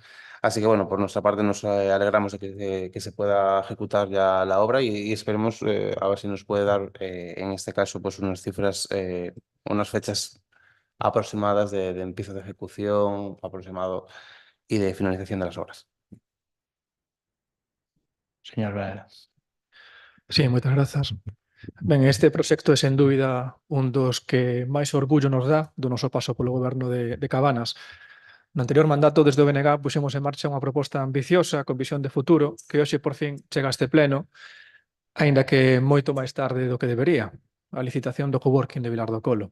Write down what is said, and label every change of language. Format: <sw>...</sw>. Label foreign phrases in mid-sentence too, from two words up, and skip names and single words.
<es>Así que bueno, por nuestra parte nos alegramos de que se pueda ejecutar ya la obra y esperemos a ver si nos puede dar en este caso pues unas cifras, unas fechas aproximadas de empiezo de ejecución aproximado y de finalización de las obras. Señor Varela.</es> <gl>Sí, moitas grazas. Ben, este proxecto é sen dúbida un dos que máis orgullo nos dá do noso paso polo goberno de Cabanas. No anterior mandato, desde o BNG, puxemos en marcha unha proposta ambiciosa con visión de futuro que hoxe por fin chega a este pleno, aínda que moito máis tarde do que debería, a licitación do coworking de Vilar do Colo.</gl>